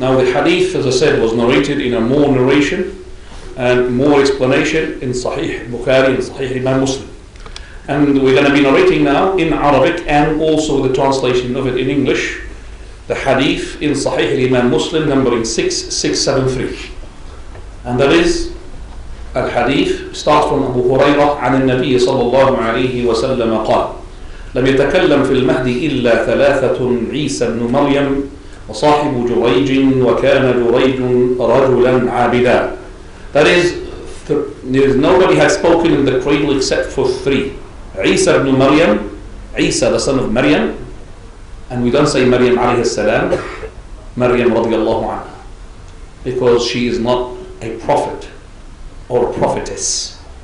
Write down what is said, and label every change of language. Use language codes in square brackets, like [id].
[en] Now the hadith, as I said, was narrated in a more narration and more explanation in Sahih Bukhari and Sahih Imam Muslim. And we're going to be narrating now in Arabic and also the translation of it in English. The hadith in Sahih Imam Muslim numbering 6673. And that is [ar] الحديث [en] starts from [ar] أبو هريرة عن النبي صلى الله عليه وسلم قال: لم يتكلم في المهد إلا ثلاثة عيسى بن مريم وصاحب جريج وكان جريج رجلا عابدا. [en] That is, there is nobody had spoken in the cradle except for three. Isa ibn Maryam, Isa the son of Maryam, and we don't say Maryam alayhi salam, Maryam radiyallahu anha, because she is not a prophet or a prophetess.